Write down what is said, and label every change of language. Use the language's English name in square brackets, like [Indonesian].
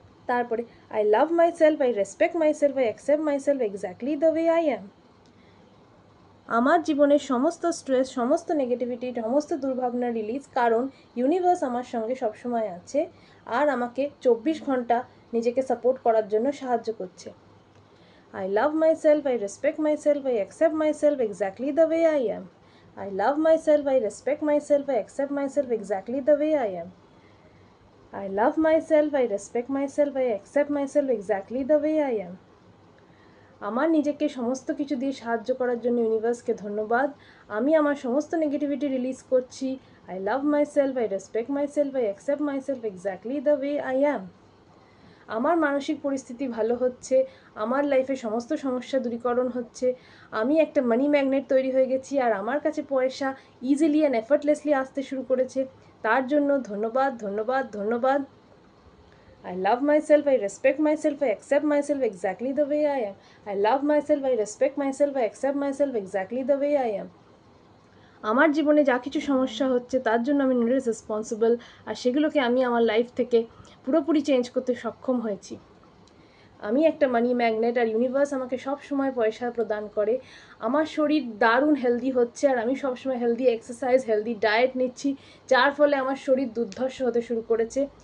[Bangla] তারপরে [English] I love myself, I respect myself, I accept myself exactly the way I am. [Bangla] আমার জীবনের সমস্ত stress, সমস্ত negativity, সমস্ত দুর্ভাবনা release, কারণ ইউনিভার্স আমার সঙ্গে সবসময় আছে আর আমাকে 24 ঘন্টা নিজেকে সাপোর্ট করার জন্য সাহায্য করছে। [English] I love myself, I respect myself, I accept myself exactly the way I am. I love myself, I respect myself, I accept myself exactly the way I am. I love myself, I respect myself, I accept myself exactly the way I am. [Bangla] আমার নিজেকে সমস্ত কিছু দিয়ে সাহায্য করার জন্য ইউনিভার্সকে ধন্যবাদ। আমি আমার সমস্ত নেগেটিভিটি রিলিজ করছি। [English] I love myself, I respect myself, I accept myself exactly the way I am. [Bangla] আমার মানসিক পরিস্থিতি ভালো হচ্ছে, আমার লাইফে সমস্ত সমস্যা দূরীকরণ হচ্ছে, আমি একটা মানি ম্যাগনেট তৈরি হয়ে গেছি আর আমার কাছে পয়সা [English] easily and effortlessly [Bangla] আসতে শুরু করেছে। তার জন্য ধন্যবাদ, ধন্যবাদ, ধন্যবাদ। [English] I love myself, I respect myself, I accept myself exactly the way I am. I love myself, I respect myself, I accept myself exactly the way I am. [Bangla] আমার জীবনে যা কিছু সমস্যা হচ্ছে তার জন্য আমি নিজে রেসপন্সিবল, আর সেগুলোকে আমি আমার লাইফ থেকে পুরোপুরি চেঞ্জ করতে সক্ষম হয়েছি। আমি একটা মানি ম্যাগনেট আর ইউনিভার্স আমাকে সব সময় পয়সা প্রদান করে। আমার শরীর দারুণ হেলদি হচ্ছে আর আমি সবসময় হেলদি এক্সারসাইজ, হেলদি ডায়েট নিচ্ছি, যার ফলে আমার শরীর দুর্ধর্ষ হতে শুরু করেছে।